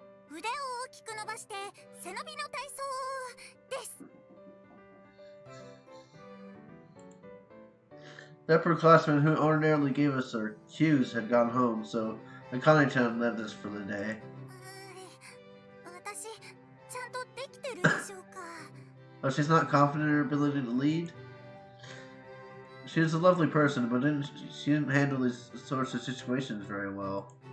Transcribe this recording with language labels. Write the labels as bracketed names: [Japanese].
[Japanese] 腕を大きく伸ばして背伸びの体操です。 [English] That upperclassman who ordinarily gave us our cues had gone home, so Akane-chan led us for the day. [Japanese] 私ちゃんとできてるでしょうか。 [English] Oh, she's not confident in her ability to lead? She is a lovely person, but she didn't handle these sorts of situations very well.